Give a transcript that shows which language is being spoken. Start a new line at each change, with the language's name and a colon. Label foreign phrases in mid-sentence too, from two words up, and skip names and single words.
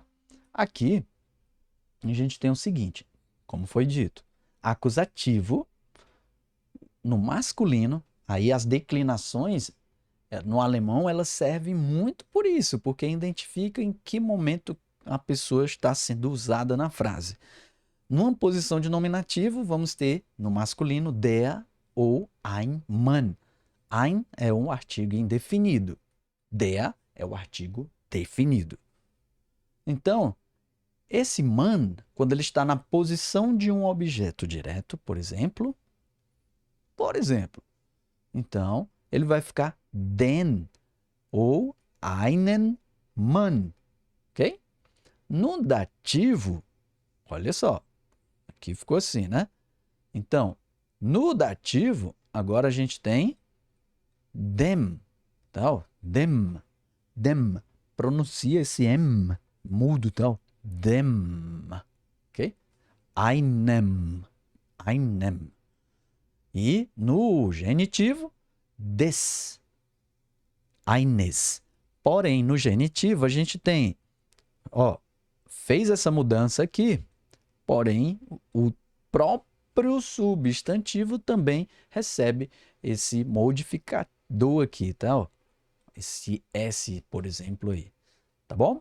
Portuguese: Aqui, a gente tem o seguinte, como foi dito, acusativo no masculino, aí as declinações no alemão elas servem muito por isso, porque identifica em que momento a pessoa está sendo usada na frase. Numa posição de nominativo, vamos ter no masculino der ou
German: ein Mann.
Portuguese: Ein é um artigo indefinido. Der é o artigo definido. Então, esse Mann, quando ele está na posição de um objeto direto, por exemplo, então ele vai ficar den ou
German: einen Mann,
Portuguese: ok? No dativo, olha só, aqui ficou assim, né? Então, no dativo, agora a gente tem dem, tal, dem, pronuncia esse M mudo, tal, dem, ok? Einem. E no genitivo,
German: des, eines.
Portuguese: Porém, no genitivo, a gente tem, fez essa mudança aqui, porém, o próprio substantivo também recebe esse modificador aqui, tá? Esse S, por exemplo, aí. Tá bom?